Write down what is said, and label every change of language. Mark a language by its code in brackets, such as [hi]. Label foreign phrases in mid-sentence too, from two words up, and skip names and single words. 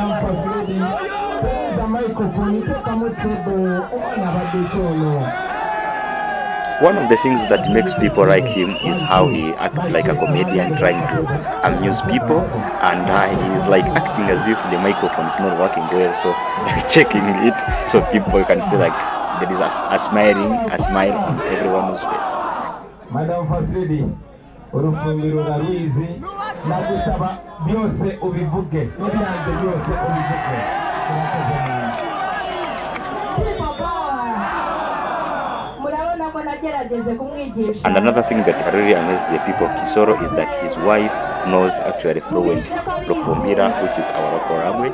[en] One of the things that makes people like him is how he acts like a comedian, trying to amuse people, and he's like acting as if the microphone is not working well, so like checking it so people can see like there is a smile on everyone's face. Madam First Lady, [rw] urufumbiro rwizi nagusaba byose ubivuge n'ibyanjye byose ubivuge. [en] And another thing that really amazes the people of Kisoro is that his wife knows actually fluent bufumbira, which is our local language.